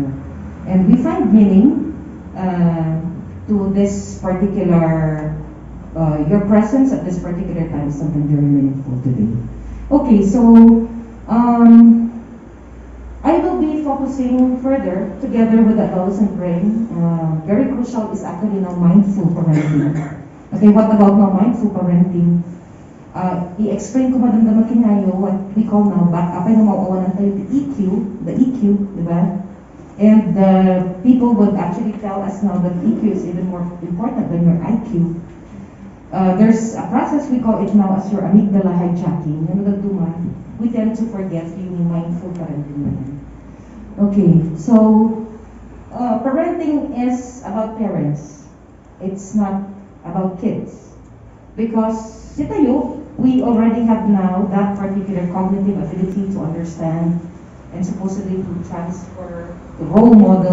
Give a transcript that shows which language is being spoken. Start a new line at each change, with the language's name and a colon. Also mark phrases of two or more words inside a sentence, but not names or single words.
English: And we find meaning to this particular, your presence at this particular time is something very meaningful today. Okay, so I will be focusing further together with the adolescent brain. Very crucial is actually now mindful parenting. Okay, what about now mindful parenting?
Iloko: I-explain ko madamdaman kinayo
English: what we call now,
Iloko: apay na mauawanan tayo
English: the EQ,
Filipino: di ba?
English: And people would actually tell us now that EQ is even more important than your IQ. There's a process we call it now as your amygdala hijacking. We tend to forget yung mindful parenting
Filipino: na yan.
English: Okay, so parenting is about parents. It's not about kids. Because tayo, we already have now that particular cognitive ability to understand and supposedly to transfer the role model.